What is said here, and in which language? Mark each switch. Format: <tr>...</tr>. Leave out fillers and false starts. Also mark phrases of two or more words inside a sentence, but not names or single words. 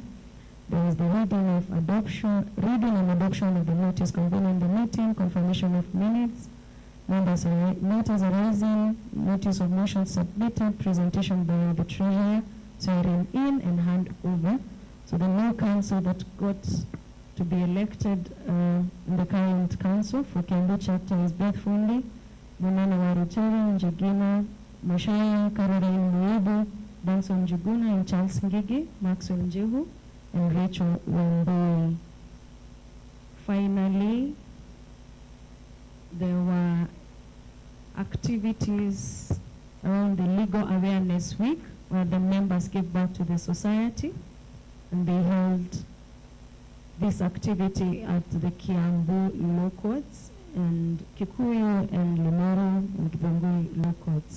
<en>There was the reading and adoption of the notice convening the meeting, confirmation of minutes, matters arising, notice of motion submitted, presentation by the treasurer, swearing in and hand over. So the new council that got to be elected in the current council for Kiambu chapter is Beth Fundi, Munana Waruteri, Njagina, Mashaya, Caroline Muebu, Benson Juguna, and Charles Ngigi, Maxwell Njehu, and Rachel Wambui. Finally, there were activities around the Legal Awareness Week where the members gave back to the society, and they held this activity at the Kiambu law courts and Kikuyu and Limuru and Kibongui law courts.</en>